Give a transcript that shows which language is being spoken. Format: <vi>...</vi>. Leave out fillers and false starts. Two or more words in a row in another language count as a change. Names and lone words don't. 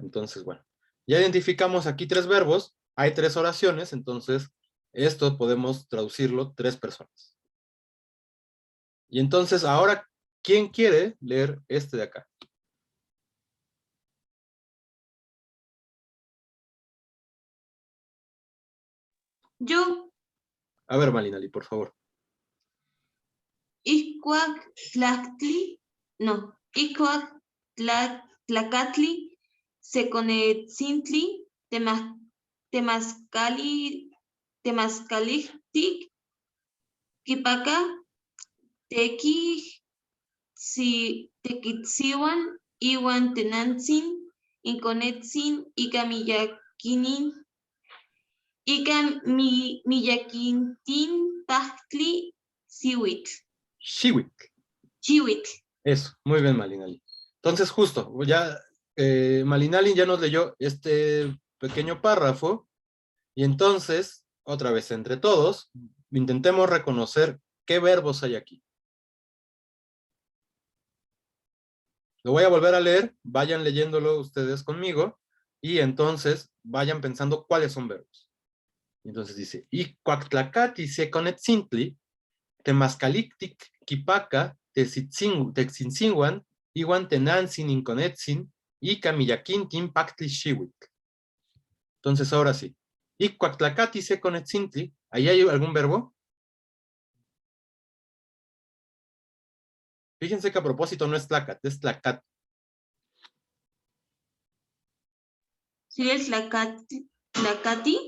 <es>Entonces, bueno, ya identificamos aquí 3 verbos, hay 3 oraciones, entonces esto podemos traducirlo 3 personas. Y entonces ahora, ¿quién quiere leer este de acá? Yo, A ver, Malinali, por favor.</es> <nah>Ixcuac Tlactli, no, Ixcuac Tlacatli, Seconetzintli, Temazcalihtic, Quipaca, Tequitzihuan, Iwan Tenantzin, Inconetzin, Ica Miyakinin, Ica Miyaquintin, Pachtli, Siwitl. Shiwik. Chihuitl.</nah> <es>Eso, muy bien, Malinali. Entonces, justo, ya Malinali ya nos leyó este pequeño párrafo, y entonces, otra vez, entre todos, intentemos reconocer qué verbos hay aquí. Lo voy a volver a leer, vayan leyéndolo ustedes conmigo, y entonces vayan pensando cuáles son verbos. Entonces dice,</es> <nah>Icuactlacati seconetzintli, temazcalictic, quipaca, texinzinguan, iwan tenantzin inconetzin, y camillaquintin pactli xihuic.</nah> <es>Entonces ahora sí.</es> <nah>Icuactlacati seconetzintli,</nah> <es>¿ahí hay algún verbo? Fíjense que a propósito no es tlacat, es tlacat. ¿Sí el tlacati?</es>